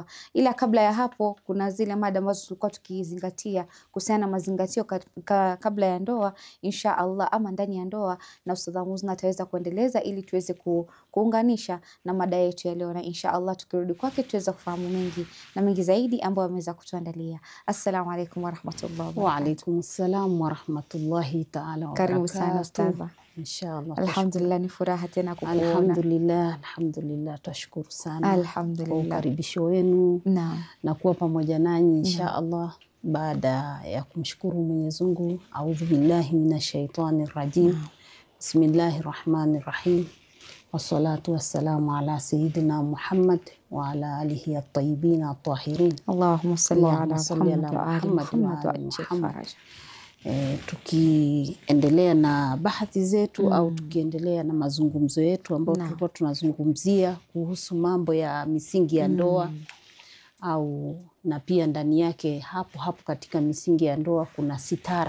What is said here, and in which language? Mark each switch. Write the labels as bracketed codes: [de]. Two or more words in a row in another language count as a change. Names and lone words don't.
[sw] Ila kabla ya hapo kuna zile mada ambazo tulikuwa tukizingatia kuhusiana na mazingatio kabla ya ndoa, [ar] إن شاء الله [sw] ama ndani ya ndoa, na Ustadha Muzna ataweza kuendeleza ili tuweze kuunganisha na mada yetu ya leo, na [ar] إن شاء الله [sw] tukirudi kwake tuweza kufahamu mengi na mengi zaidi ambayo ameweza kutuandalia. [ar] السلام عليكم ورحمة الله وبركاته. وعليكم السلام ورحمة الله تعالى وبركاته. [sw] Karibu sana ustadha. Inshallah. Alhamdulillah, ni furaha tena kukuona. Alhamdulillah, tashukuru sana. Alhamdulillah. Kwa ukaribisho wenu na kuwa pamoja nanyi inshallah. Baada ya kumshukuru Mwenyezi Mungu, [ar] أعوذ بالله من الشيطان الرجيم. بسم الله الرحمن الرحيم والصلاة والسلام على سيدنا محمد وعلى آله الطيبين الطاهرين. اللهم صل على محمد وآل Muhammad. [sw] Tukiendelea na bahati zetu au tukiendelea na mazungumzo yetu ambayo tulikuwa tunazungumzia kuhusu mambo ya misingi ya ndoa au na pia ndani yake hapo katika misingi ya ndoa kuna sitara.